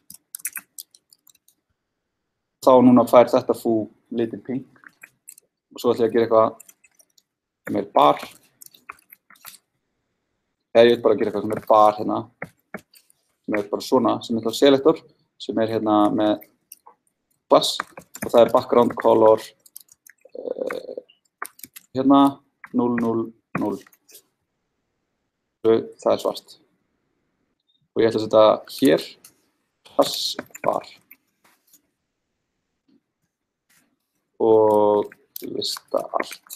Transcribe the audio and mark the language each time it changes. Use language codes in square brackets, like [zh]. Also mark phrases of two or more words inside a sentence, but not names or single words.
[is] Þá núna fær þetta foo litin pink. Og svo ætlum ég að gera eitthvað sem er bar. Eða ég vil bara gera eitthvað sem er bar hérna. Sem er bara svona, sem er þá selector, sem er hérna með class. Og það er [en] background color [is] hérna 0, 0, 0. Það er svart. Og ég ætla að setja hér class bar. Og lista allt.